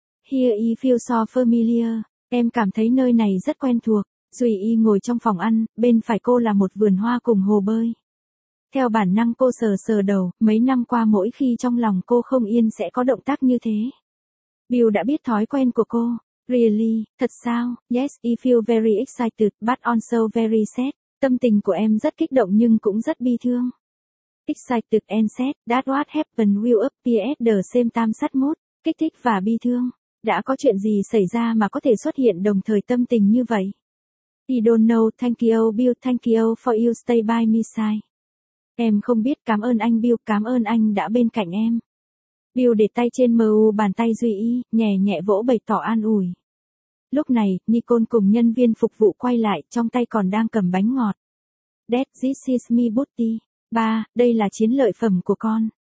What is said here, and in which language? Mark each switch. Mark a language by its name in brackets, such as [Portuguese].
[English] Here I feel so familiar. [Vietnamese] Em cảm thấy nơi này rất quen thuộc. Duy Y ngồi trong phòng ăn, bên phải cô là một vườn hoa cùng hồ bơi. Theo bản năng cô sờ sờ đầu, mấy năm qua mỗi khi trong lòng cô không yên sẽ có động tác như thế. Bill đã biết thói quen của cô. Really, thật sao? [English] Yes, I feel very excited, but also very sad. [Vietnamese] Tâm tình của em rất kích động nhưng cũng rất bi thương. [English] Excited and sad, that what happened will appear the same time [Vietnamese] sát mút, kích thích và bi thương. Đã có chuyện gì xảy ra mà có thể xuất hiện đồng thời tâm tình như vậy? [English] I don't know, thank you Bill, thank you for you stay by me side. [Vietnamese] Em không biết, cảm ơn anh Bill, cảm ơn anh đã bên cạnh em. Bill để tay trên mu bàn tay Duy Y, nhẹ nhẹ vỗ bày tỏ an ủi. Lúc này, Nicole cùng nhân viên phục vụ quay lại, trong tay còn đang cầm bánh ngọt. [English] Dad, this is me booty. [Vietnamese] Ba, đây là chiến lợi phẩm của con.